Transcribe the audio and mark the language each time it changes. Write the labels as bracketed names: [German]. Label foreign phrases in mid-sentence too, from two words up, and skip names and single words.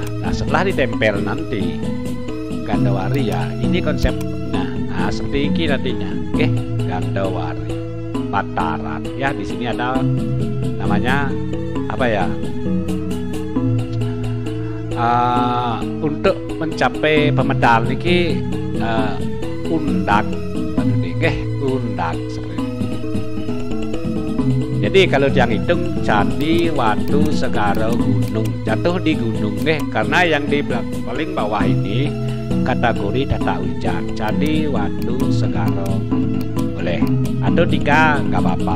[Indonesian] Nah setelah ditempel nanti Gandawari ya, ini konsepnya. Nah seperti ini nantinya. Oke, Gandawari Bataran. Ya di sini ada namanya apa ya, untuk mencapai pemedal niki undak undak seperti ini. Jadi kalau yang hitung candi, watu, segara, gunung, jatuh di gunung karena yang di paling bawah ini kategori tata ujar, candi, watu, segara, boleh atau 3 nggak apa-apa.